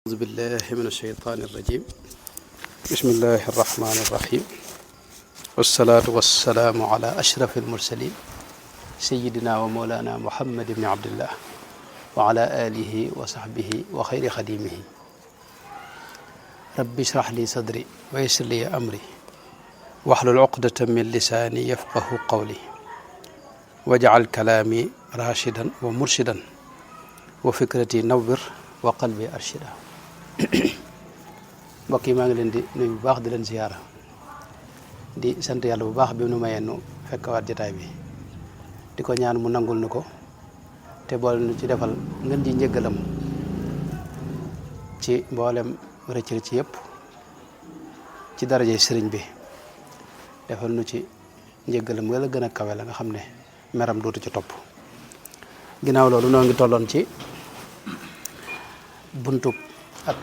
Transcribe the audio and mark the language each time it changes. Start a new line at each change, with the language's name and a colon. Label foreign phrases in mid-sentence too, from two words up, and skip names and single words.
Arabic: أعوذ بالله من الشيطان الرجيم بسم الله الرحمن الرحيم والصلاة والسلام على أشرف المرسلين سيدنا ومولانا محمد بن عبد الله وعلى آله وصحبه وخير خديمه رب اشرح لي صدري ويسر لي أمري واحلل عقدة من لساني يفقه قولي واجعل كلامي راشدا ومرشدا وفكرتي نور وقلبي أرشدا
Wolof: mbokk yi maa ngi leen di nuyu bu baax di leen ziyaara di sant yàlla bu baax bi nu mayee nu fekkwaat jotaay bi di ko ñaan mu nangul nu ko te boole nu ci defal ngeen ji njëggalam ci mboolem rëcc yëpp ci daraje sëriñ bi defal nu ci njëggalam wala gën a kawe la nga xam ne meram dootu ci topp ginnaaw loolu noo ngi tolloon ci buntu ak